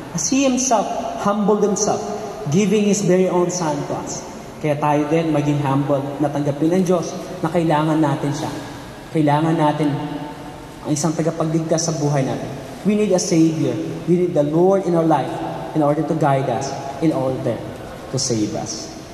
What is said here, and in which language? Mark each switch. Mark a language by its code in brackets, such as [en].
[en] As He Himself humbled Himself, giving His very own Son to us. [tl] Kaya tayo din maging humble, na tanggapin ng Diyos na kailangan natin siya. Kailangan natin ang isang tagapagligtas sa buhay natin. [en] We need a Savior. We need the Lord in our life in order to guide us, in order to save us.